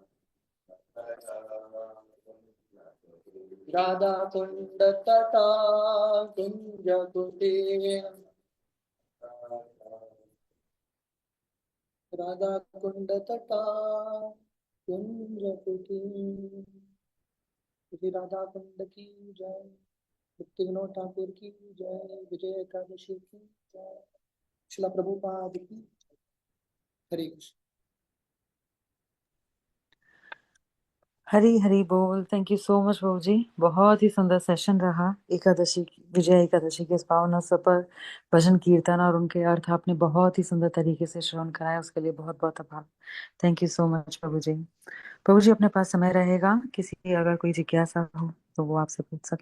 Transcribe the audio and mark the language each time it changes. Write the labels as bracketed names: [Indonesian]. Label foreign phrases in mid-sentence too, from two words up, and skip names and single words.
[Hindi] राधा कुंड तटा कुंज कुटीरा, राधा कुंड तटा कुंज कुटीरा। श्री राधा कुंड की जय, भक्ति विनोद ठाकुर की जय, विजय एकादशी की जय, शिला प्रभुपाद की जय। हरे कृष्ण। हरी हरी बोल। [English] Thank you so much [Hindi] बाबू जी, बहुत ही सुंदर सेशन रहा। एकादशी विजय एकादशी के इस पावन अवसर पर भजन कीर्तन और उनके अर्थ आपने बहुत ही सुंदर तरीके से श्रवण कराया, उसके लिए बहुत बहुत आभार। [English] Thank you so much [Hindi] बाबू जी। बाबू जी अपने पास समय रहेगा, किसी की अगर कोई जिज्ञासा हो तो वो आपसे पूछ सकें।